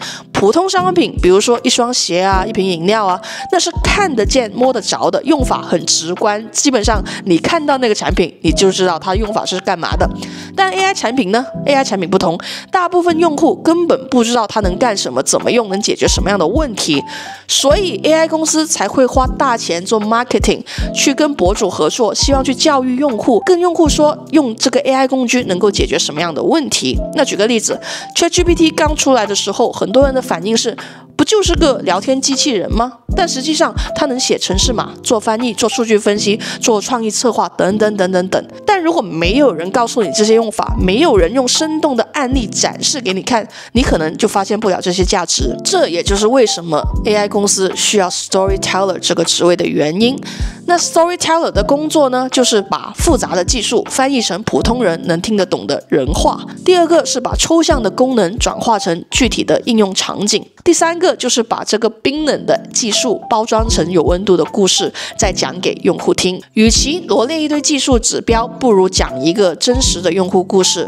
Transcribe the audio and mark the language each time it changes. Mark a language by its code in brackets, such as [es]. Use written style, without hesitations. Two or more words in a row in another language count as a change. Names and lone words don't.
[zh] 普通商品，比如說一雙鞋啊、一瓶飲料啊，那是看得見摸得着的，用法很直觀，基本上你看到那個產品你就知道它用法是幹嘛的。但 AI 產品呢， AI 產品不同，大部分用戶根本不知道它能幹什麼，怎麼用，能解決什麼樣的問題，所以 AI 公司才會花大錢做 marketing， 去跟博主合作，希望去教育用戶，跟用戶說用這個 AI 工具能夠解決什麼樣的問題。那舉個例子， ChatGPT 剛出來的時候，很多人的反應是，不就是個聊天機器人嗎？但實際上它能寫程式碼、做翻譯、做數據分析、做創意策劃等等等等等。但如果沒有人告訴你這些用法，沒有人用生動的案例展示給你看，你可能就發現不了這些價值。這也就是為什麼 AI 公司需要 Storyteller 這個職位的原因。那 Storyteller 的工作呢，就是把複雜的技術翻譯成普通人能聽得懂的人話。第二個是把抽象的功能轉化成具體的應用場景。第三個就是把這個冰冷的技術包裝成有溫度的故事，再講給用戶聽。與其羅列一堆技術指標，不如講一個真實的用戶故事。